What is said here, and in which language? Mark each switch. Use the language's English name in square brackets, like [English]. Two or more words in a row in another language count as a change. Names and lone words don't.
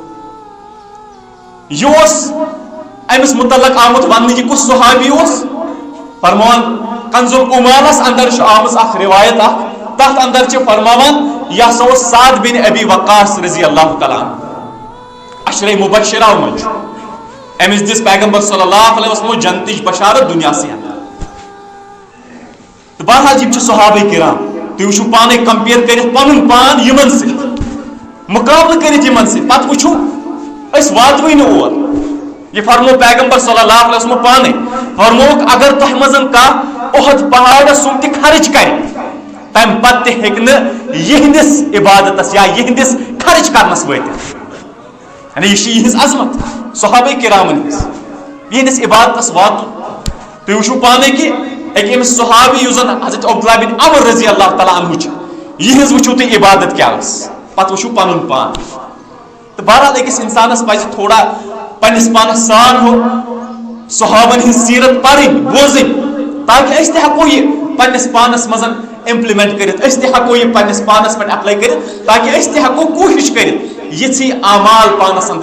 [Kashmiri] یہِ اوس أمِس متعلق آمُت وننہٕ یہِ کُس صحابی اوس فرمان کنزُل عمالس اندر چھُ آمٕژ اکھ روایت اکھ تتھ اندر چھِ فرماوان یہِ ہسا اوس سعد بن ابی وقاص [Arabic] رضی اللہ تعالیٰ عنہ [Kashmiri] عشرے مبشرہ منٛز چھُ أمِس دِژ پیغمبر [Arabic] صلی اللہ علیہ وسلم [Kashmiri] جنتٕچ بشارت دُنیاہسٕے اندر تہٕ بہرحال یِم چھِ صحابہ کرام تُہۍ وٕچھِو پانے کمپیر کٔرِتھ پنُن پان یِمن سۭتۍ مُقابلہٕ کٔرِتھ یِمن سۭتۍ پتہٕ وٕچھِو أسۍ واتوٕے نہٕ اور یہ فرمو پیغمبر [Arabic] صلی اللہ علیہ وسلم [Kashmiri] پانے فرموک اگر تۄہہِ منٛز کانٛہہ اُحد پہاڑس سُم تہِ خرچ کرِ تمہِ پتہٕ تہِ ہیٚکہِ نہٕ یِہنٛدِس عبادتس یا یِہنٛدِس خرچ کرنس وٲتِتھ یعنی یہِ چھِ یِہنٛز عظمت صحابہ کرامن ہٕنٛز یِہنٛدِس عبادتس واتُن تُہۍ وٕچھِو پانے کہِ أکۍ أمِس صحابی یُس زن حضرت عبداللہ بن عمر [Arabic] رضی اللہ تعالیٰ عنہ [Kashmiri] چھِ یِہنٛز وٕچھِو تُہۍ عبادت کیٛاہ ٲس پتہٕ وٕچھِو پنُن پان تہٕ بہرحال أکِس انسانس پزِ تھوڑا پننس پانس سان ہو صحابن ہٕنٛز سیرت پرٕنۍ بوزٕنۍ تاکہِ أسۍ تہِ ہٮ۪کو یہِ پننس پانس منٛز امپلمنٹ کٔرِتھ أسۍ تہِ ہٮ۪کو یہِ پننس پانس پٮ۪ٹھ اپلاے کٔرِتھ تاکہِ أسۍ تہِ ہٮ۪کو کوٗشش کٔرِتھ یِژھٕے اعمال پانس اندر